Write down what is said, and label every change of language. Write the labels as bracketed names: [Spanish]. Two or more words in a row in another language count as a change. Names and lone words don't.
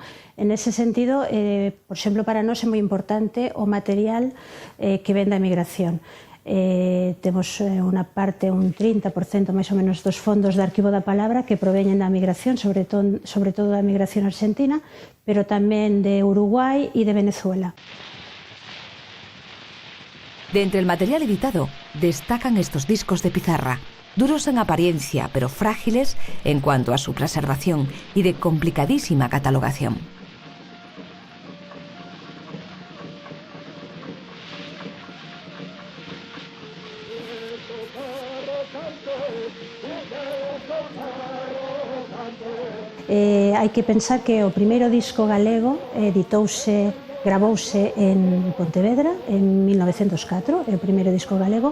[Spanish] En ese sentido, [Galician] por exemplo, para nós é moi importante o material que ven da emigración. Temos unha parte, un 30% máis ou menos dos fondos de Arquivo da Palabra que proveñen da migración, sobre todo da migración argentina, pero tamén de Uruguai e de Venezuela. [Spanish] De entre el material editado destacan estos discos de pizarra, duros en apariencia pero frágiles en cuanto a su preservación y de complicadísima catalogación. [Galician] Hai que pensar que o primeiro disco galego gravouse en Pontevedra en 1904, é o primeiro disco galego.